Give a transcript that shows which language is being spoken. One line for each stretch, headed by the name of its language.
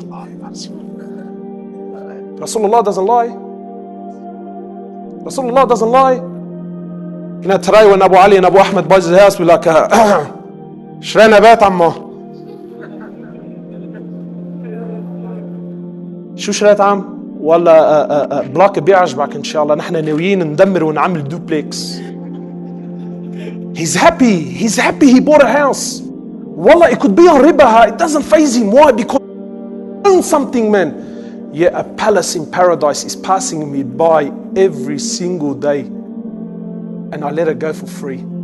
English: Rasulullah doesn't lie. Rasulullah doesn't lie. Today when Abu Ali and Abu Ahmed buys his house, we're like,
Arabic: شرينا بيت عمو. شو شريت عم؟ ولا بلاك بيعجبك إن شاء الله. نحن ناويين ندمر ونعمل دوبلكس.
English: He's happy he bought a house. Wallah, it could be on riba, it doesn't faze him. Why? Because he owns something, man. Yeah, a palace in paradise is passing me by every single day, and I let it go for free.